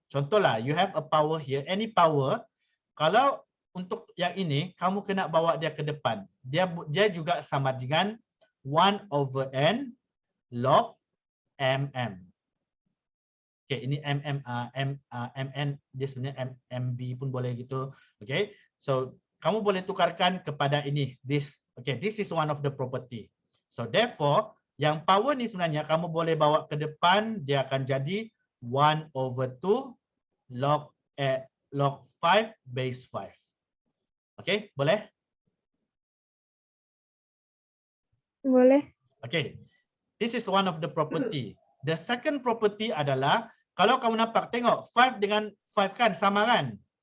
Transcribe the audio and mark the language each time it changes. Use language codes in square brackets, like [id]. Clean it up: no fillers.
[ms] Contohlah, [en] you have a power here, any power. [ms] Kalau untuk yang ini, kamu kena bawa dia ke depan. Dia juga sama dengan 1/n log mm. Okay, ini MN dia sebenarnya MB pun boleh gitu. Okay, so kamu boleh tukarkan kepada ini this. [en] Okay, this is one of the property. [ms] So therefore yang power ni sebenarnya kamu boleh bawa ke depan, dia akan jadi 1/2 log 5 base 5. Okay, boleh? Boleh. [en] Okay, this is one of the property. The second property [ms] adalah kalau kamu nampak, tengok 5 dengan 5 kan sama kan?